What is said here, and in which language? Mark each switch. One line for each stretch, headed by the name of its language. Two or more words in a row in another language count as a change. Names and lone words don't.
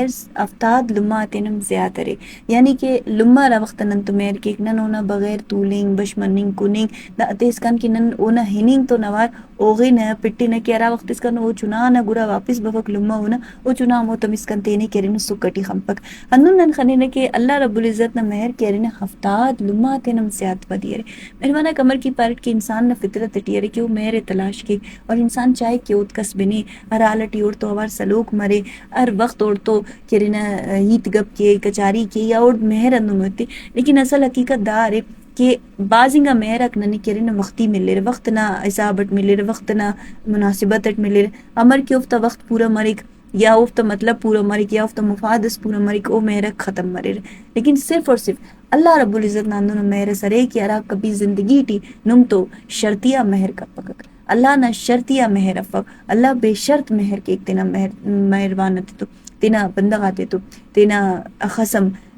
Brahui: افتاد لما تینم زیادہ رے یعنی کہ لما را وقت نن تو مہر کی نن اونا بغیر طولنگ بشمننگ کننگ دا اتیس کن کی نن اونا ہننگ تو نوار اوغی نہ پٹی نہ کہ ارا وقت اس کن او چنا نہ گرا واپس بفک لما اونا او چنا مو تم اس کن تینے کرن سکٹی خمپک ہنن نن خنے نہ کہ اللہ رب العزت نہ مہر کرن ہفتاد لما تینم زیادہ بدی رے مہربانہ کمر کی پارٹ کے انسان نہ فطرت ٹی رے کہ وہ مہر تلاش کے اور انسان چاہے کہ اوت کس بنے ہر آلٹی اور تو اوار سلوک مرے ہر وقت اور تو کرنا ہیت گپ کے کچاری کے یا اور مہر اندن ہوتے
Urdu: لیکن اصل حقیقت
Brahui: دا رے کہ بازنگا مہرک نہ کرن وقتی ملے رہے وقت نہ اصابت ملے رہے وقت نہ مناسبت ملے رہے امر کی افتا وقت پورا مرک یا افتا مطلب پورا مرک یا افتا مفادس پورا مرک او مہرک ختم مرے رہے
Urdu: لیکن صرف اور صرف
Brahui: اللہ رب العزت ناندن مہر سرے کہ ارا کبھی زندگی ٹی نم تو شرطیہ مہر کا پکک اللہ نہ شرطیہ مہر افق اللہ بے شرط مہر کے ایک تینا مہربان تو تینا بندگاتے تو تینا خسم